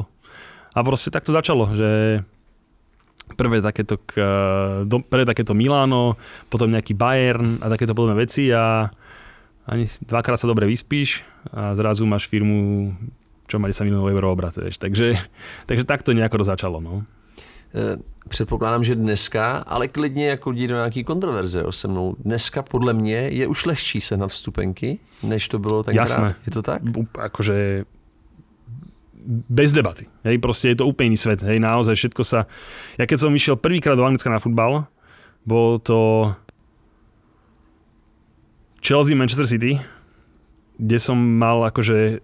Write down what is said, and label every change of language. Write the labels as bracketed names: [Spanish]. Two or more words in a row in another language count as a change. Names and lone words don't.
[Slovak] A proste tak to začalo, že prvé takéto Milano, potom nejaký Bayern a takéto podobné veci a ani 2-krát sa dobre vyspíš a zrazu máš firmu, čo má 10 miliónov eur obrat. Takže takto nejako to začalo. No. [Czech] Předpokládám, že dneska, ale klidně jako jít do nějaký kontroverze se mnou. Dneska podle mě je už lehčí sehnat vstupenky, než to bylo tenkrát. [Slovak] Jasné. Je to tak? Akože bez debaty. Hej, proste je to úplne iný svet. Hej, naozaj všetko sa... Ja keď som išiel prvýkrát do Anglicka na futbal, bolo to Chelsea, Manchester City, kde som mal akože...